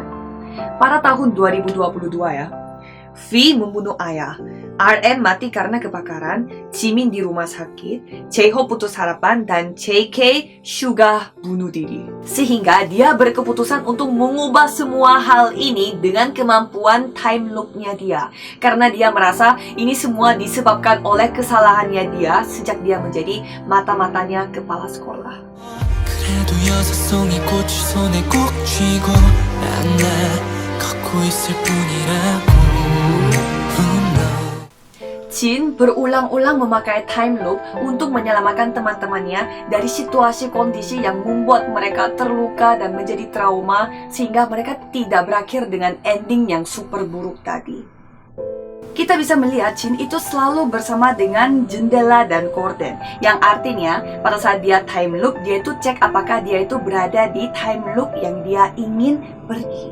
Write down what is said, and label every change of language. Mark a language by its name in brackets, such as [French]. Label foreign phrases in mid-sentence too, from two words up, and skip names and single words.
[Indonesian] Pada tahun 2022 ya, V membunuh ayah, RM mati karena kebakaran, Jimin di rumah sakit, J-Hope putus harapan, dan JK Suga bunuh diri. Sehingga dia berkeputusan untuk mengubah semua hal ini dengan kemampuan [English] time loop- [Indonesian] nya dia. Karena dia merasa ini semua disebabkan oleh kesalahannya dia sejak dia menjadi mata-matanya kepala sekolah. [Korean] 그래도 6송이 꽃을 손에 꼭 쥐고 난 걷고 있을 뿐이라고. [Indonesian] Jin berulang-ulang memakai [English] time loop [Indonesian] untuk menyelamatkan teman-temannya dari situasi kondisi yang membuat mereka terluka dan menjadi trauma, sehingga mereka tidak berakhir dengan ending yang super buruk tadi. Kita bisa melihat Jin itu selalu bersama dengan jendela dan gorden, yang artinya pada saat dia [English] time loop, [Indonesian] dia itu cek apakah dia itu berada di [English] time loop [Indonesian] yang dia ingin pergi.